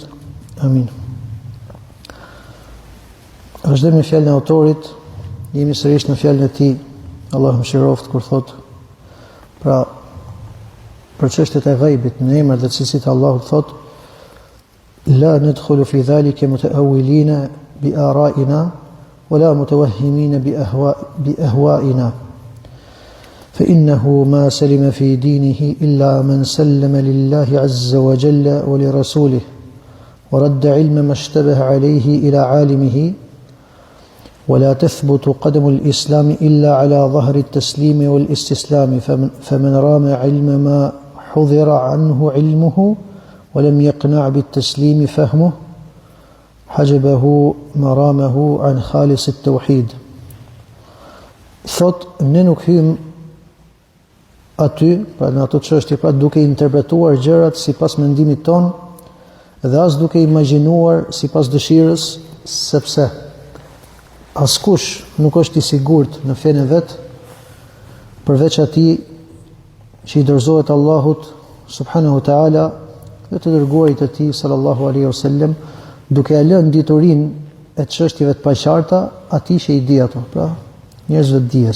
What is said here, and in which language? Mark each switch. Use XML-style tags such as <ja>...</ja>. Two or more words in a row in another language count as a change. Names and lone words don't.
<sq>Amin. Vazhdojmë me fjalën e autorit, jemi sërish në fjalën e tij, Allahu mëshiroft, kur thot për çështjet e ghaibit, në emër dhe cilësitë e Allahut, thot</sq> <ar>لا ندخل في ذلك متأولين بآرائنا ولا متوهمين بأهوائنا فإنه ما سلم في دينه إلا من سلم لله عز وجل ولرسوله ورد علم ما اشتبه عليه إلى عالمه ولا تثبت قدم الإسلام إلا على ظهر التسليم والاستسلام فمن رام علم ما حضر عنه علمه ولم يقنع بالتسليم فهمه حجبه مرامه عن خالص التوحيد.</ar> <sq>Thot, ne nuk hym aty, pra në ato çështje, pra duke interpretuar gjërat sipas mendimit ton, dhe as duke imagjinuar sipas dëshirës, sepse askush nuk është i sigurt në fenë e vet përveç atij që i dorëzohet Allahut</sq> <ar>سبحانه وتعالى</ar> <sq>dhe të dërguarit të Tij</sq> <ar>صلى الله عليه وسلم,</ar> <sq>duke ia lënë diturinë e çështjeve të paqarta atij që i di ato, pra njerëzve të dijes.</sq>